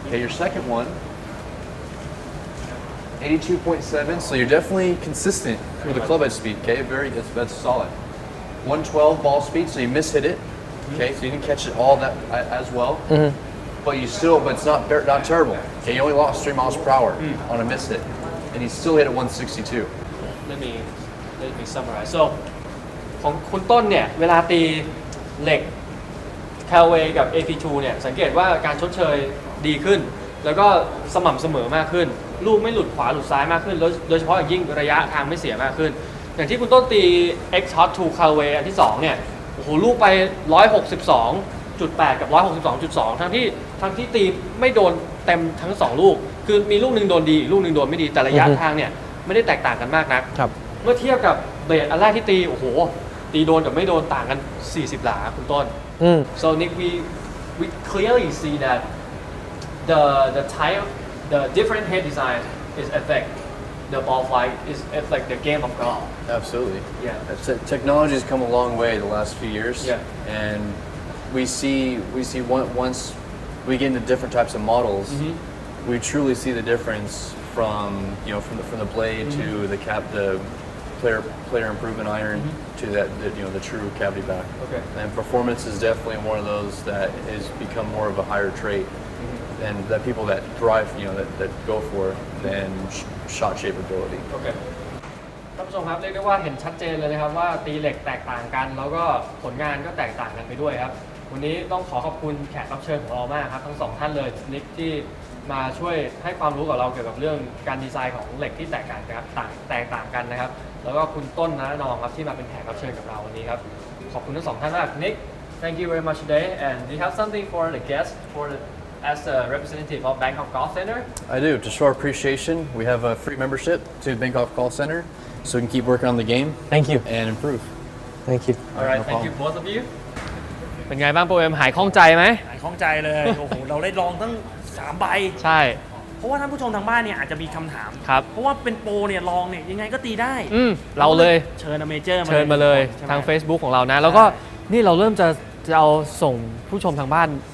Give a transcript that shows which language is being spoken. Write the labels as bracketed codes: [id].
[en] Okay, your second one, 82.7, so you're definitely consistent with the club head speed, okay? That's solid. 112 ball speed, so you mishit it, okay? So you didn't catch it all that as well. But it's not terrible. Okay, you only lost 3 miles per hour on a miss hit, and you still hit at 162. Let me summarize. [th] So ของคุณต้นเนี่ยเวลาตีเหล็ก Callaway กับ AP2 เนี่ยสังเกตว่าการชดเชยดีขึ้นแล้วก็สม่ำเสมอมากขึ้นลูกไม่หลุดขวาหลุดซ้ายมากขึ้นโดยเฉพาะอย่างยิ่งระยะทางไม่เสียมากขึ้นอย่างที่คุณต้นตี X Hot 2 Callaway อันที่2เนี่ยโอ้โหลูกไป 162.8 กับ 162.2 ทั้งที่ตีไม่โดนเต็มทั้ง2ลูกคือมีลูกนึงโดนดีอีกลูกนึงโดนไม่ดีแต่ระยะทางเนี่ยไม่ได้แตกต่างกันมากนักเมื่อเทียบกับเบสอันแรกที่ตีโอ้โหตีโดนกับไม่โดนต่างกัน40หลาคุณต้น [en] so Nick we clearly see that the type the different head design is affect the ball flight is affect the game of golf. Absolutely. Yeah. Technology has come a long way the last few years. Yeah. And we see once we get into different types of models, we truly see the difference from the blade to the player improvement iron to the true cavity back. Okay. And performance is definitely one of those that has become more of a higher trait and that people that thrive, that go for than shot shape ability. Okay. [th] ท่านผู้ชมครับเรียกได้ว่าเห็นชัดเจนเลยนะครับว่าตีเหล็กแตกต่างกันแล้วก็ผลงานก็แตกต่างกันไปด้วยครับวันนี้ต้องขอบคุณแขกรับเชิญของเรามากครับทั้งสองท่านเลยนิกที่มาช่วยให้ความรู้กับเราเกี่ยวกับเรื่องการดีไซน์ของเหล็กที่แตกต่างกันนะครับแล้วก็คุณต้นนะนองครับที่มาเป็นแขกรับเชิญกับเราวันนี้ครับขอบคุณทั้งสองท่านมากนิก [en] thank you very much today and do you have something for the guests as a representative of Bangkok Golf Center? I do. To show our appreciation, we have a free membership to Bangkok Golf Center, so we can keep working on the game. Thank you. And improve. Thank you. All right, no thank problem. you both of you. [th] เป็นไงบ้างโปรเอ็มหายคล่องใจไหม หายคล่องใจเลย โอ้โห เราได้ลองตั้ง3ใบ ใช่ เพราะว่าท่านผู้ชมทางบ้านเนี่ยอาจจะมีคำถาม ครับ เพราะว่าเป็นโปรเนี่ยลองเนี่ยยังไงก็ตีได้ เราเลย เชิญเมเจอร์ เชิญมาเลย ใช่ไหม ทาง Facebook ของเรานะ แล้วก็นี่เราเริ่มจะเอาส่งผู้ชมทางบ้าน